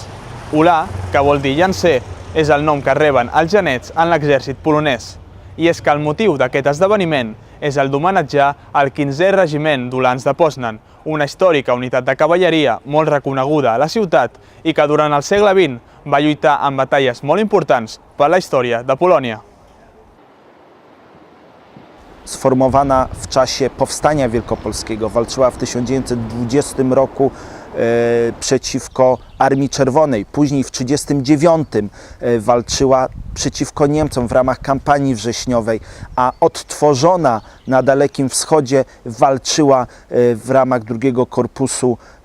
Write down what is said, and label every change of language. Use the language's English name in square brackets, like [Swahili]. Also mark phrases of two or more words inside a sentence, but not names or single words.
[Catalan] Ulà, que vol dir llancer, és el nom que reben els genets en l'exèrcit polonès. I és que el motiu d'aquest esdeveniment és el d'homenatjar el 15è Regiment d'Ulans de Poznan, una històrica unitat de cavalleria molt reconeguda a la ciutat i que durant el segle XX va lluitar en batalles molt importants per a la història de Polònia. [Polish] Sformowana w czasie powstania wielkopolskiego, walczyła w 1920 roku przeciwko Armii Czerwonej, później w 1939 walczyła przeciwko Niemcom w ramach kampanii wrześniowej, a odtworzona na Dalekim Wschodzie walczyła w ramach II Korpusu